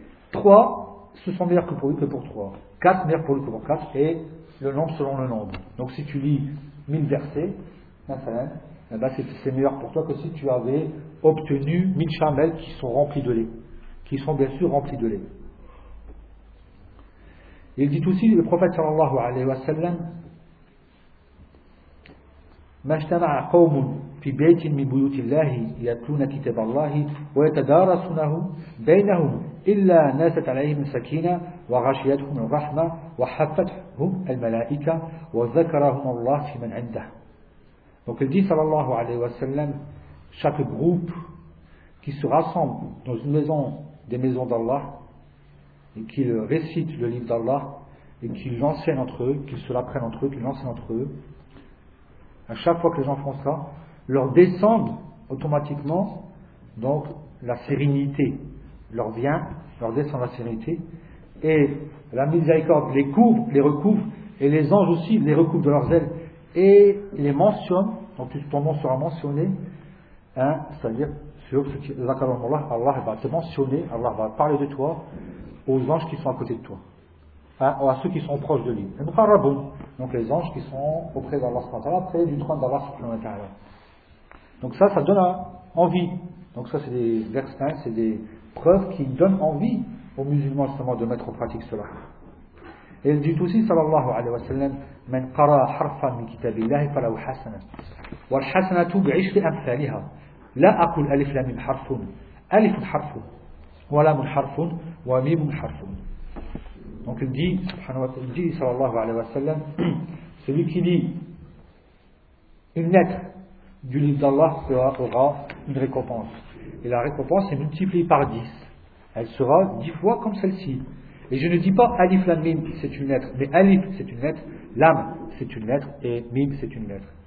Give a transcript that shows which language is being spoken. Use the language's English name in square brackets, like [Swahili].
[French] Trois, ce sont meilleurs que pour lui que pour trois. Quatre, meilleurs pour lui que pour quatre, et le nombre selon le nombre. Donc si tu lis 1000 versets, maintenant, eh bien, c'est meilleur pour toi que si tu avais obtenu 1000 chamelles qui sont remplies de lait. Qui sont bien sûr remplies de lait. Il dit aussi, le prophète [Arabic] sallallahu alayhi wa sallam, مَجْتَمَعَ قَوْمٌ فِي بَيْتٍ مِنْ بُيُوتِ اللَّهِ يَتْلُونَ كِتَبَ اللَّهِ وَيَتَدَارَسُنَهُ بَيْنَهُمْ إِلَّا نَزَلَتْ عَلَيْهِمْ سَكِينَةٌ وَغَشِيَتْهُمُ الرَّحْمَةُ وَحَفَّتْهُمُ الْمَلَائِكَةُ وَذَكَرَهُمُ اللَّهُ فِيمَنْ عِنْدَهُ. [French] Donc il dit, sallallahu alayhi wa sallam, chaque groupe qui se rassemble dans une maison, des maisons d'Allah, et qui récite le livre d'Allah, et qui l'enseigne entre eux, qui se l'apprennent entre eux, qui l'enseigne entre eux, à chaque fois que les gens font ça, leur descendent automatiquement, donc la sérénité leur vient, leur descend la sérénité, et la miséricorde les couvre, les recouvre, et les anges aussi les recouvrent de leurs ailes, et les mentionne, donc ton nom sera mentionné, hein, c'est-à-dire sur ce qui Allah va te mentionner, Allah va parler de toi aux anges qui sont à côté de toi, hein, ou à ceux qui sont proches de lui. Donc les anges qui sont auprès d'Allah, près du trône d'Allah. Donc ça donne envie. Donc ça, c'est des versets, c'est des preuves qui donnent envie aux musulmans justement de mettre en pratique cela. Et il dit aussi, [Arabic] sallallahu alayhi wa sallam, من قرأ حرفا من كتاب الله فله حسنة والحسنة بعشر أمثالها لا أقول ألف لام حرف ألف حرف ولام حرف وميم حرف. [French] Donc il dit, sallallahu alayhi wa sallam, celui qui lit une lettre du livre d'Allah aura une récompense. Et la récompense est multipliée par 10. Elle sera 10 fois comme celle-ci. Et je ne dis pas Alif Lam Mim, c'est une lettre, mais Alif, c'est une lettre, Lam, c'est une lettre, et Mim, c'est une lettre.